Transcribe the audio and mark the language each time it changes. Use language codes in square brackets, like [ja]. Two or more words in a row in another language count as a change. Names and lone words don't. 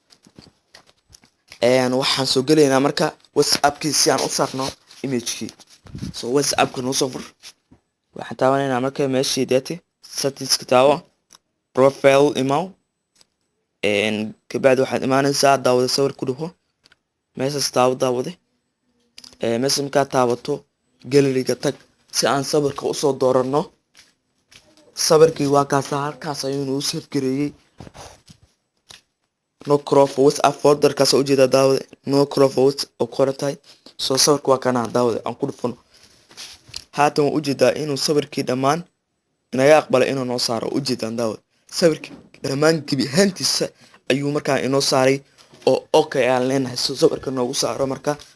[so] waxaan soo gelaynaa marka WhatsApp-kii si aan u saarno image-kii so WhatsApp-ka noo soo fur waxaan taabanaynaa marka meeshii deeti settings-ka taabo profile imaw kabacdi waxaad imaanaysaa daawada sawir ku dhufo meeshaas taabo daawade meesha markaad taabato gallery-ga tag si aan sawirka usoo dooranno sawirkii waa kaasa halkaas ayuu noo save gareeyay [en] no crop for WhatsApp [so] folder-kaas ujeedaa daawade [en] no crop for WhatsApp [so] oo qoran tahay soo sawirka waa kana daawade aan ku dhufano haatan waan ujeedaa inuu sawirkii dhammaan inaga aqbalay inuu noo saaro ujeedaan daawade sawirkii dhammaan gebi ahaantiisa ayuu markaa inoo saaray oo okay aan leenahay soo sawirka noogu saaro marka